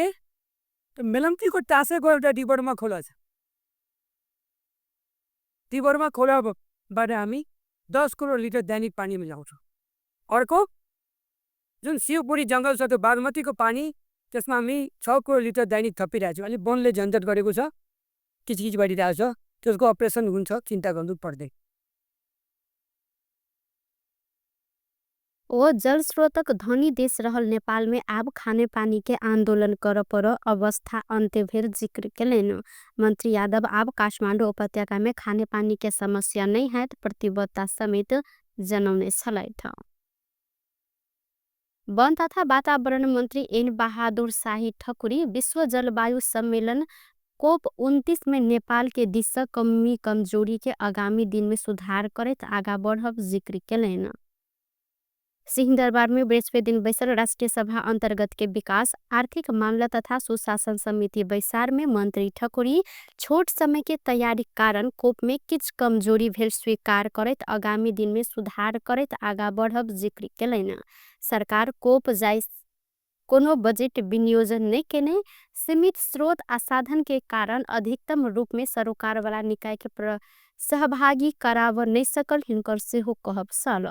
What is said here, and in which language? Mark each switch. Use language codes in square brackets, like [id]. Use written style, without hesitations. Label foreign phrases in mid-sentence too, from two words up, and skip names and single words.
[ne] त मेलम्चीको टासेको एउटा डिबरमा खोला छ, डिबरमा खोलाबाट हामी 10 करोड लिटर दैनिक पानी मिलाउँछौँ। अर्को जुन शिवपुरी जङ्गल छ, त्यो बागमतीको पानी, त्यसमा हामी 6 करोड लिटर दैनिक थपिरहेको छौँ। अहिले वनले झन्झट गरेको छ, किचकिच गरिरहेको छ, त्यसको अपरेसन हुन्छ, चिन्ता गर्नु पर्दैन। [mai] ओ जल स्रोतक धनी देश रहल नेपाल में आब खाने पानी के आंदोलन कर पर अवस्था अंत्य भेल जिक्र केलैन। मंत्री यादव आब काठमाडौँ उपत्यका में खाने पानी के समस्या नहीं है प्रतिबद्धता समेत जनौने छलैथ। वन तथा वातावरण मंत्री एन बहादुर शाही ठकुरी विश्व जलवायु सम्मेलन COP29 में नेपाल के दिशा कमी कमजोरी के आगामी दिन में सुधार करत आगा बढ़ब जिक्र केलैन। सिंहदरबार में बृहस्पति बैसल राष्ट्रीय सभा अंतर्गत के विकास आर्थिक मामला तथा सुशासन समिति बैसार में मंत्री ठकुरी छोट समय के तैयारी कारण कोप में किछ कमजोरी भेल स्वीकार करत आगामी दिन में सुधार करत आगा बढ़ब जिक्र केलैन। सरकार कोप जाय कोनो बजट विनियोजन नहीं केने, सीमित स्रोत आ साधन के कारण अधिकतम रूप में सरोकार वाला निकाय के सहभागी कराव नहीं सकल हिनकर सेहो कहब सल।